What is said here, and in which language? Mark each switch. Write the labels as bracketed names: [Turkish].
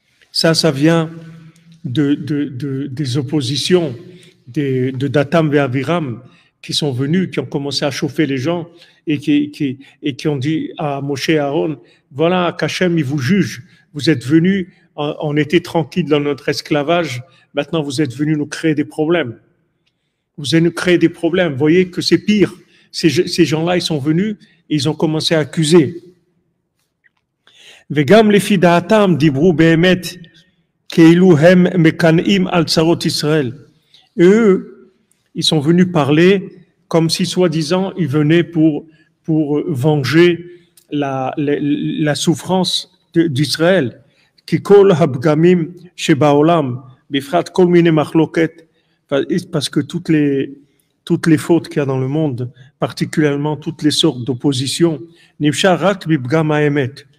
[French] Ça vient des oppositions de Datam et Aviram qui sont venus, qui ont commencé à chauffer les gens et qui ont dit à Moshe et Aaron, voilà, qu'Hachem, il vous juge. Vous êtes venus, on était tranquille dans notre esclavage, maintenant vous êtes venus nous créer des problèmes. Vous allez nous créer des problèmes. Vous voyez que c'est pire. Ces gens-là, ils sont venus et ils ont commencé à accuser. [Hebrew] וגם לפי דעתם דיברו באמת כאילו הם מקנאים על צרות ישראל. [French] Eux, ils sont venus parler comme si soi-disant ils venaient pour venger la souffrance d'Israël. [Hebrew] כי כל הפגמים שבעולם, בפרט כל מיני מחלוקת, [French] parce que toutes les fautes qu'il y a dans le monde, particulièrement toutes les sortes d'opposition, [Hebrew] נפשר רק בפגם האמת.